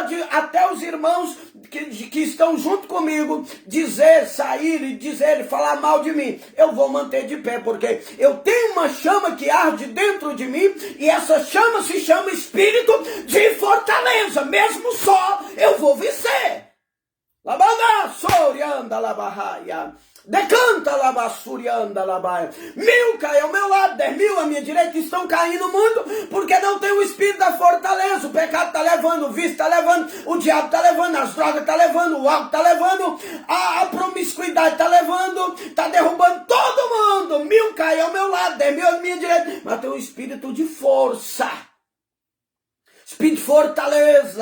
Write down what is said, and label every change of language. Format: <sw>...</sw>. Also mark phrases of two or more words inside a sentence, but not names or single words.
<pt>Pode até os irmãos que estão junto comigo dizer, sair e dizer, falar mal de mim, eu vou manter de pé, porque eu tenho uma chama que arde dentro de mim, e essa chama se chama espírito de fortaleza. Mesmo só, eu vou vencer. Labada, sorianda, labarraia. Decanta, labassurianda, labaia. 1000 cai ao meu lado, 10.000 à minha direita, estão caindo no mundo, porque não tem o espírito da fortaleza. O pecado está levando, o vício está levando, o diabo está levando, as drogas estão levando, o álcool está levando, a promiscuidade está levando, está derrubando todo mundo. 1000 cai ao meu lado, 10.000 à minha direita, mas tem um espírito de força, espírito de fortaleza.</pt>